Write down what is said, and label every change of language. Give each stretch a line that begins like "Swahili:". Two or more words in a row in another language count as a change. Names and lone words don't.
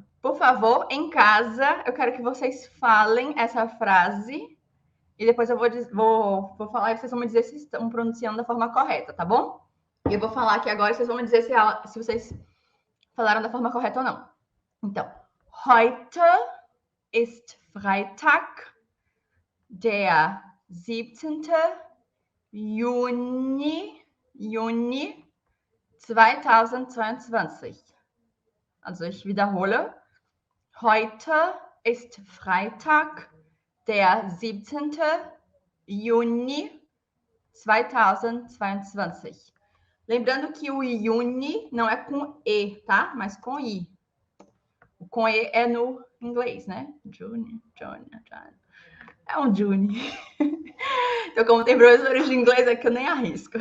Portuguese: Por favor, em casa, eu quero que vocês falem essa frase e depois eu vou falar e vocês vão me dizer se estão pronunciando da forma correta, tá bom? E eu vou falar aqui agora e vocês vão me dizer se vocês falaram da forma correta ou não. Então,
German: heute ist Freitag, der 17. Juni 2022. Also ich wiederhole, heute ist Freitag, der 17. Juni 2022.
Portuguese: Lembrando que o Juni não é com E, tá? Mas com I. O com E é no inglês, né? Juni. É um Juni. Então, como tem professores de inglês aqui, eu nem arrisco.